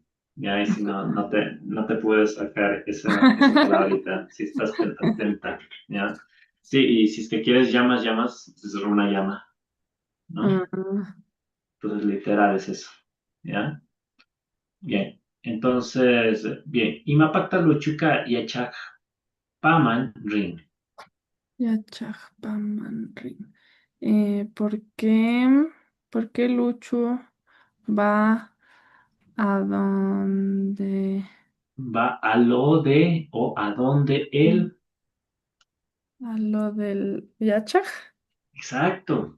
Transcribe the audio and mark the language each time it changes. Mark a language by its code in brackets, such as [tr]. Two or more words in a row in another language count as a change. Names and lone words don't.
[es] Ya, ahí sí no te puedes sacar esa palabrita si estás atenta, ¿ya? Sí, y si es que quieres llamas, es una llama, ¿no? Ah, Entonces, literal es eso, ¿ya? Bien. Entonces, bien. [qu] Imapakta luchuka yachak paman ring. [es] Yachajpamanrin. ¿Por qué Lucho va a donde? Va a lo de o a donde él. A lo del Yachaj. Exacto.